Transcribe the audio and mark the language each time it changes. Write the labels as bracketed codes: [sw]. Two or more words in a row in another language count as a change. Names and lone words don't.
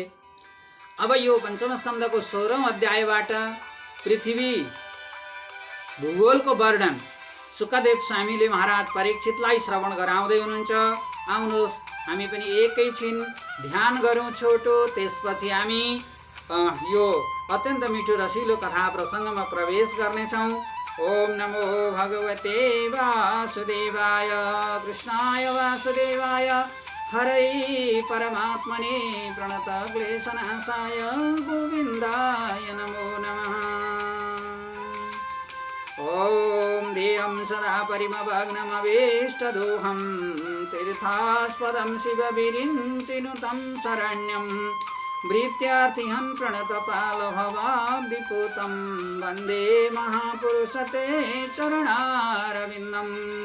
[ne] अब यो पञ्चम स्कन्धको 16औं अध्यायबाट पृथ्वी भूगोलको वर्णन सुकदेव स्वामीले महाराज परीक्षितलाई श्रवण गराउँदै हुनुहुन्छ। आउनुहोस् हामी पनि एकैछिन ध्यान गरौँ छोटो, त्यसपछि हामी यो अत्यन्त मिठो रसिलो कथा प्रसङ्गमा प्रवेश गर्नेछौँ। [sa] ओम नमो भगवते वासुदेवाय कृष्णाय वासुदेवाय हरै परमात्मने प्रणत क्लेशनाशाय गोविन्दाय नमो नमः। ओम ध्येयं सदा परिमभग्नमवेष्टदोहं तीर्थास्पदं शिवविरिञ्चिनुतं शरण्यं भृत्यार्थिहं प्रणतपालभवाब्धिपूतं वन्दे महापुरुषते चरणारविन्दम्।